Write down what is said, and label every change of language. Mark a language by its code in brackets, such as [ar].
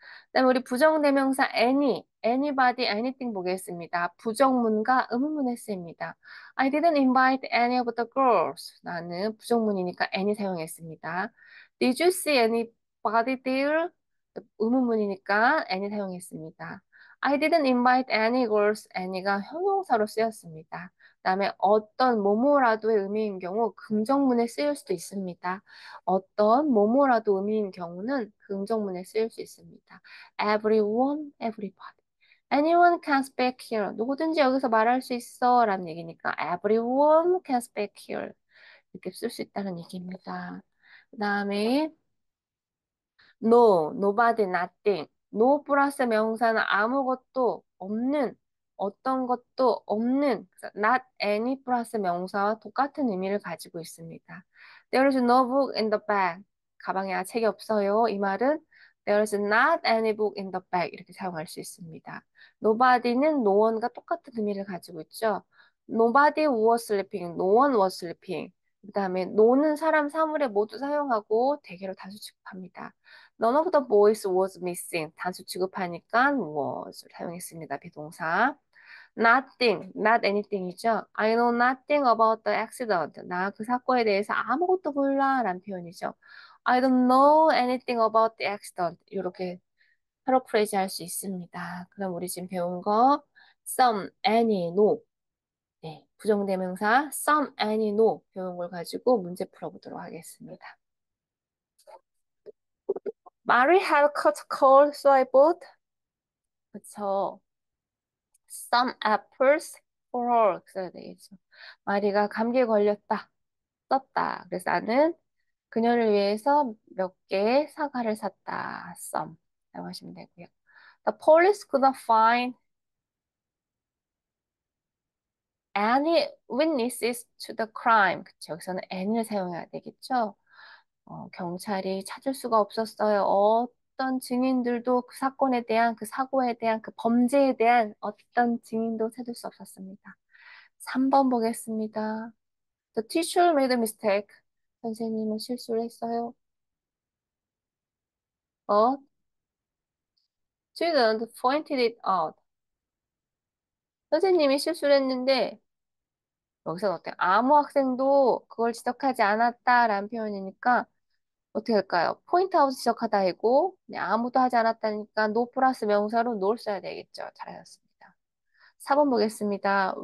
[ko] 그다음에 우리 부정대명사 anybody, anything 보겠습니다. 부정문과 의문문에 쓰입니다. [en] I didn't invite any of the girls. [ko] 나는 부정문이니까 any 사용했습니다. [en] Did you see anybody there? [ko] 의문문이니까 any 사용했습니다. [en] I didn't invite any girls. [ko] any가 형용사로 쓰였습니다. 그다음에 어떤 뭐뭐라도의 의미인 경우 긍정문에 쓰일 수도 있습니다. 어떤 뭐뭐라도 의미인 경우는 긍정문에 쓰일 수 있습니다. [en] Everyone, everybody. Anyone can speak here. [ko] 누구든지 여기서 말할 수 있어 라는 얘기니까 [en] everyone can speak here. [ko] 이렇게 쓸 수 있다는 얘기입니다. 그 다음에 [en] no, nobody, nothing. [ko] no 플러스 명사는 아무것도 없는, 어떤 것도 없는, 그래서 not any 플러스 명사와 똑같은 의미를 가지고 있습니다. [en] There is no book in the bag. [ko] 가방에 책이 없어요. 이 말은 [en] There is not any book in the bag. [ko] 이렇게 사용할 수 있습니다. Nobody는 no one과 똑같은 의미를 가지고 있죠. [en] Nobody was sleeping. No one was sleeping. [ko] 그 다음에 no는 사람, 사물에 모두 사용하고 대개로 다수 취급합니다. [en] None of the boys was missing. [ko] 단수 취급하니까 was를 사용했습니다. 비동사. [en] nothing, not anything이죠. I know nothing about the accident. [ko] 나 그 사건에 대해서 아무것도 몰라 라는 표현이죠. [en] I don't know anything about the accident. [ko] 이렇게 패러프레이즈 할 수 있습니다. 그럼 우리 지금 배운 거 some, any, no. 네, 부정대명사 some, any, no 배운 걸 가지고 문제 풀어보도록 하겠습니다. [en] Mary had caught cold, so I bought. [ko] 그쵸. [en] Some apples for her. [ko] 써야 되겠죠. 마리가 감기에 걸렸다. 썼다. 그래서 나는 그녀를 위해서 몇 개의 사과를 샀다. Some. 라고 하시면 되고요. [en] The police could not find any witnesses to the crime. [ko] 그쵸. 여기서는 any를 사용해야 되겠죠. 경찰이 찾을 수가 없었어요. 어떤 증인들도 그 사건에 대한, 그 사고에 대한, 그 범죄에 대한 어떤 증인도 찾을 수 없었습니다. 3번 보겠습니다. [en] The teacher made a mistake. [ko] 선생님은 실수를 했어요. [en] A student pointed it out. [ko] 선생님이 실수를 했는데 여기서 어때요? 아무 학생도 그걸 지적하지 않았다라는 표현이니까 어떻게 할까요? 포인트 아웃 지적하다 이고 네, 아무도 하지 않았다니까 노 플러스 명사로 노를 써야 되겠죠. 잘하셨습니다. 4번 보겠습니다.